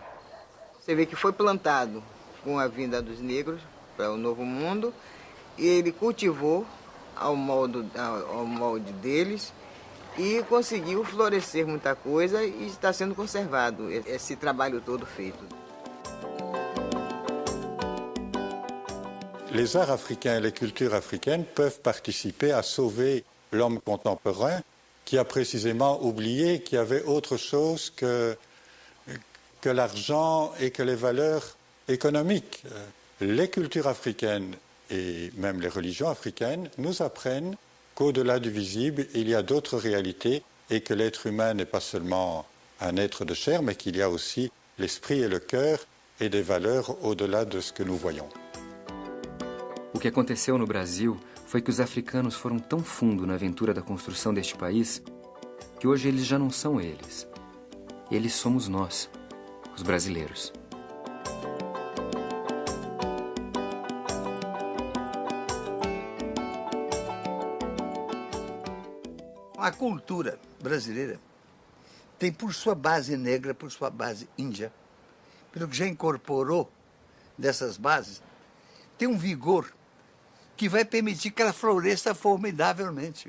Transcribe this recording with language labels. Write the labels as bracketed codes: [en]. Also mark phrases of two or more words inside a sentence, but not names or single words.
[pt] Você vê que foi plantado com a vinda dos negros para o Novo Mundo, e ele cultivou ao molde deles, e conseguiu florescer muita coisa e está sendo conservado esse trabalho todo feito. [fr] Les arts africains et les cultures africaines peuvent participer à sauver l'homme contemporain qui a précisément oublié qu'il y avait autre chose que l'argent et que les valeurs économiques. Les cultures africaines et même les religions africaines nous apprennent qu'au-delà du visible, il y a d'autres réalités et que l'être humain n'est pas seulement un être de chair, mais qu'il y a aussi l'esprit et le cœur et des valeurs au-delà de ce que nous voyons. [pt] O que aconteceu no Brasil foi que os africanos foram tão fundo na aventura da construção deste país que hoje eles já não são eles. Eles somos nós, os brasileiros. A cultura brasileira tem por sua base negra, por sua base índia, pelo que já incorporou dessas bases, tem um vigor que vai permitir que ela floresça formidavelmente.